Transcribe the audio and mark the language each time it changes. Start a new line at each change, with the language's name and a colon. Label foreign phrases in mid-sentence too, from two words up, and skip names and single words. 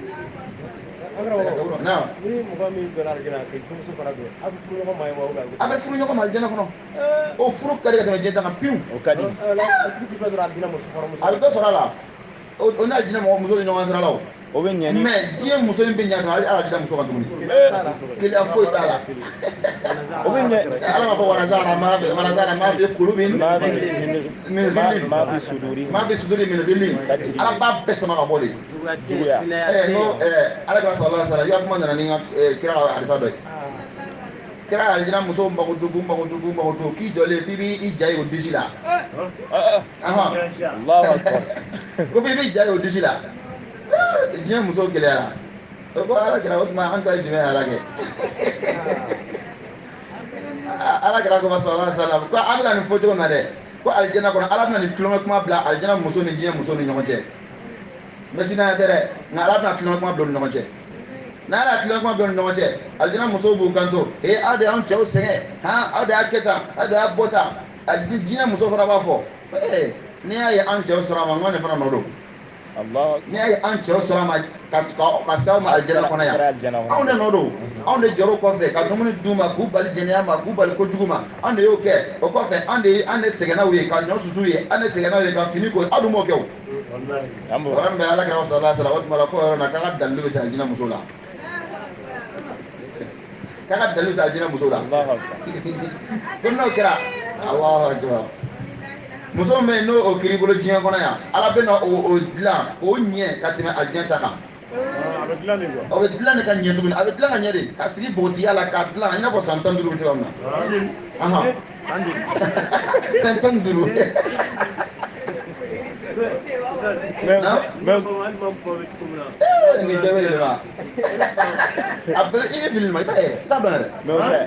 Bambara: a bɛ furu ɲɔgɔn ma alijana kɔnɔ o furu ka di ka tɛmɛ diɲɛ tan kan pewu a bɛ dɔ sɔrɔ a la o n'a jinɛ mɔgɔ muso ni ɲɔgɔn sira la o o bɛ ɲɛ ni mais diɲɛ muso in bɛ ɲɛ kan ala jinɛ muso kan tuguni keleya foyi t'a la o bɛ ɲɛ ala ma fɔ
Arabic: ونزعنا ما في قلوب ما في صدور من غل
Bambara: ala b'a bɛɛ sama ka bɔ de juguya ko ala ka
Arabic: صلى الله عليه وسلم
Bambara: ya kuma nana ni kira ka hadisa dɔ ye kira alijina muso mago dugu k'i jɔlen f'i b'i ja ye o disi la
Arabic: الله أكبر
Bambara: ko f'i b'i ja ye o disi la diɲɛ muso gɛlɛyara ko ala kira o tuma an ta ye jumɛn ala kɛ ala kira ko
Arabic: صلى الله عليه وسلم
Bambara: ko an bɛna nin fɔ cogo min na dɛ ko alijana kɔnɔ ala bɛna nin tulonkɛ kuma bila alijana muso ni diɲɛ muso ni ɲɔgɔn cɛ mɛsinaya tɛ dɛ nka ala bɛna tulonkɛ kuma bila u ni ɲɔgɔn cɛ n'a y'a tulonkɛ kuma bila u ni ɲɔgɔn cɛ alijana musow b'u kanto aw de y'anw cɛw sɛgɛn aw de y'a kɛ tan aw de y'a bɔ tan diɲɛ muso fana b'a fɔ n'i y'a ye an cɛw sɔrɔ a ma n ko ne fana nɔ don n'i y'a ye an cɛw sɔrɔ a ma ka se aw ma alijana kɔnɔ yan anw de nɔ don anw de jɔr'o kɔfɛ ka dumuni d'u ma k'u bali jɛnɛya ma k'u bali kojugu ma an de y'o kɛ o kɔfɛ an de sɛgɛnna u ye ka ɲɔ susu ye an de sɛgɛnna u ye ka fini ko aw dun m'o kɛ o yɔrɔ min bɛ ala kɛra
Arabic: صلى الله عليه وسلم
Bambara: o tuma la ko yɔrɔ la k'a ka dalilu bɛ se alijana muso la k'a ka dalilu bɛ se alijana muso la ko n'o kɛra
Arabic: الله أكبر
Bambara: muso min bɛ yen n'o kiri bolo diɲɛ kɔnɔ yan ala bɛ na o dilan k'o ɲɛ ka tɛmɛ alijana ta kan o bɛ dilan de ka ɲɛ tuguni a bɛ dilan ka ɲɛ de ka sigi bogotiya la k'a dilan i n'a fɔ san 15 bɛ cogoya min na san 15 ni bɛɛ bɛ yɛlɛma a bɛɛ i bɛ fili ma i t'a yɛrɛ i t'a dɔn yɛrɛ